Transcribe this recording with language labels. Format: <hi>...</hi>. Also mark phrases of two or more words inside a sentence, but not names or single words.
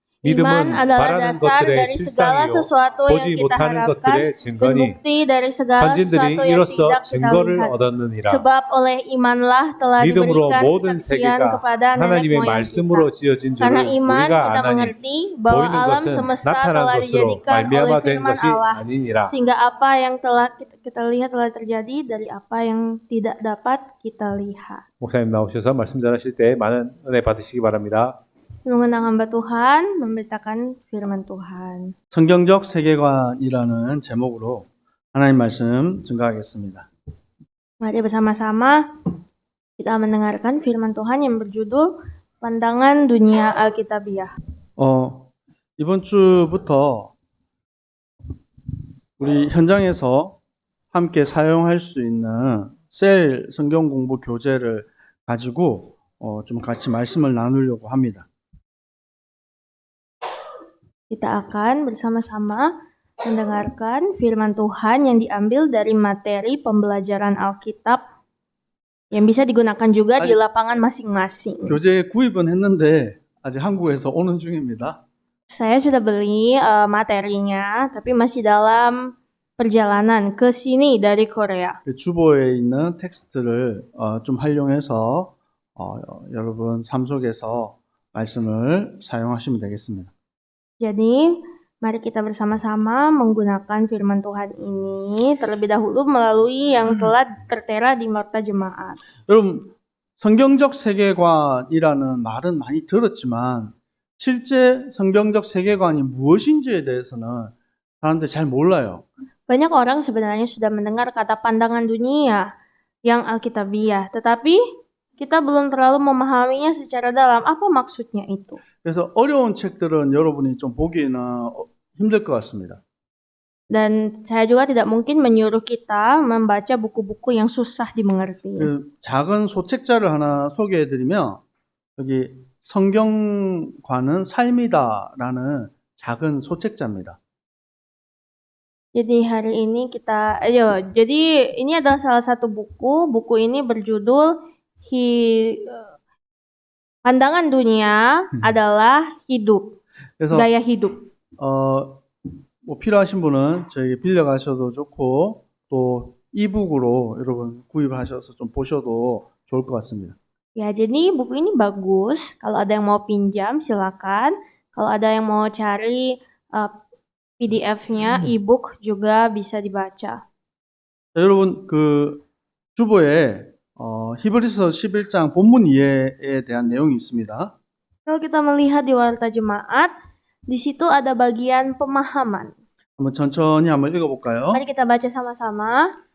<id>Iman</id> <ko>믿음은</ko> <id>adalah</id> <ko>바라는</ko> <id>dasar</id> <ko>것들의</ko> <id>dari segala</id> <ko>실상이요</ko> <id>sesuatu yang</id> <ko>보지</ko> <id>kita</id> <ko>못하는</ko> <id>harapkan</id> <ko>것들의</ko> <id>dan</id> <ko>증거니</ko> <id>bukti dari segala</id> <ko>선진들이</ko> <id>sesuatu yang</id> <ko>이로써</ko> <id>tidak kita</id> <ko>증거를</ko> <id>lihat.</id> <ko>얻었느니라.</ko> <id>Sebab oleh imanlah telah</id> <ko>믿음으로</ko> <id>diberikan</id> <ko>모든</ko> <id>kesaksian</id> <ko>세계가</ko> <id>kepada nenek</id> <ko>하나님의</ko> <id>moyang</id> <ko>말씀으로</ko> <id>kita.</id> <ko>지어진</ko> <id>Karena</id> <ko>줄을</ko> <id>iman</id> <ko>우리가</ko> <id>kita</id> <ko>아나니</ko> <id>mengerti bahwa</id> <ko>보이는</ko> <id>alam</id> <ko>것은</ko> <id>semesta</id> <ko>나타난</ko> <id>telah</id> <ko>것으로</ko> <id>dijadikan oleh</id> <ko>말미암아 된</ko> <id>firman</id> <ko>것이</ko> <id>Allah,</id> <ko>아니니라.</ko> <id>sehingga apa yang telah kita lihat telah terjadi dari apa yang tidak dapat kita lihat.</id> <ko>목사님 나오셔서 말씀 전하실 때 많은 은혜 받으시기 바랍니다.</ko> <id>Mengundang hamba Tuhan memberitakan firman Tuhan.</id> <ko>성경적 세계관이라는 제목으로 하나님 말씀 증거하겠습니다.</ko> <id>Mari bersama-sama kita mendengarkan firman Tuhan yang berjudul Pandangan Dunia Alkitabiah.</id> <ko>이번 주부터 우리 현장에서 함께 사용할 수 있는 셀 성경 공부 교재를 가지고 좀 같이 말씀을 나누려고 합니다.</ko> <id>Kita akan bersama-sama mendengarkan firman Tuhan yang diambil dari materi pembelajaran Alkitab yang bisa digunakan juga di lapangan masing-masing.</id> <ko>교재 구입은 했는데 아직 한국에서 오는 중입니다.</ko> <id>Saya sudah beli materinya, tapi masih dalam perjalanan ke sini dari Korea.</id> <ko>주보에 있는 텍스트를 좀 활용해서 여러분 삶 속에서 말씀을 사용하시면 되겠습니다.</ko> <id>Jadi, mari kita bersama-sama menggunakan firman Tuhan ini terlebih dahulu melalui yang telah tertera di Marta Jemaat.</id> <ko>여러분, 성경적 세계관이라는 말은 많이 들었지만 실제 성경적 세계관이 무엇인지에 대해서는 사람들이 잘 몰라요.</ko> <id>Banyak orang sebenarnya sudah mendengar kata pandangan dunia yang Alkitabiah, tetapi kita belum terlalu memahaminya secara dalam. Apa maksudnya itu?</id> <ko>그래서 어려운 책들은 여러분이 좀 보기에는 힘들 것 같습니다.</ko> <id>Dan saya juga tidak mungkin menyuruh kita membaca buku-buku yang susah dimengerti.</id> <ko>작은 소책자를 하나 소개해드리면 여기 성경과는 삶이다라는 작은 소책자입니다.</ko> <id>Jadi hari ini jadi ini adalah salah satu buku. Buku ini berjudul Pandangan Dunia adalah Hidup,</id> <ko>그래서</ko> <id>Gaya Hidup.</id> <ko>뭐 필요하신 분은 저희 빌려가셔도 좋고 또 이북으로 여러분 구입하셔서 좀 보셔도 좋을 것 같습니다.</ko> <id>Ya, jadi buku ini bagus. Kalau ada yang mau pinjam, silakan. Kalau ada yang mau cari PDF-nya, e-book juga bisa dibaca.</id> <ko>여러분 그 주보에 히브리서 11장 본문 이해에 대한 내용이 있습니다.</ko> <id>Kalau kita melihat di Warta Jemaat, di situ ada bagian pemahaman.</id> <ko>한번 천천히 한번 읽어볼까요?</ko> <id>Mari kita baca sama-sama.</id>